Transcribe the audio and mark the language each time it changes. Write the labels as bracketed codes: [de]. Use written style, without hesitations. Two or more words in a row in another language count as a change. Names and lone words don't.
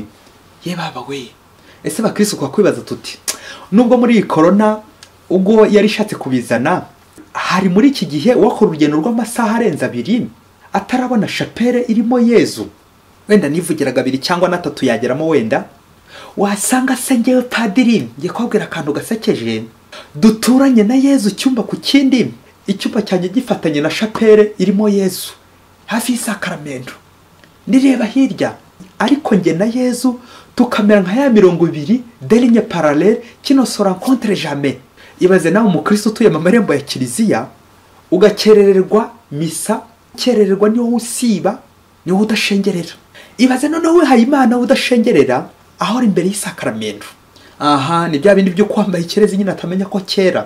[rw] Ye baba we, ese bakristo kwa kwibaza tuti, nubwo muri corona ubwo yari ishatse kubizana, hari muri iki gihe wakora urugendo rw'amasaha arenze 2 atarabona chapelle irimo Yezu, wenda nivugiraga 2 cyangwa 3 yageramo, wenda wasanga se ngewe padiri ngiye kwabwira akantu gasekeje, duturanye na Yezu cyumba ku kindi, icyumba cyanjye gifatanye na chapelle irimo Yezu hafi y'isakramento. Ndireba hirya, ariko nge na Yezu tukamera nka ya 20 [fr] de ligne parallèle [rw] kino [fr] se rencontre jamais. [rw] Ibaze nawe mu Kristo tuye mu marembo ya kiliziya, ugakerererwa misa, kerererwa niho usiba, niho udashengerera. Ibaze none we haye Imana udashengerera, ahora imbere y'isakaramento. Aha ni bya bindi byo kwambaye ikirezi nyine atamenya ko kera.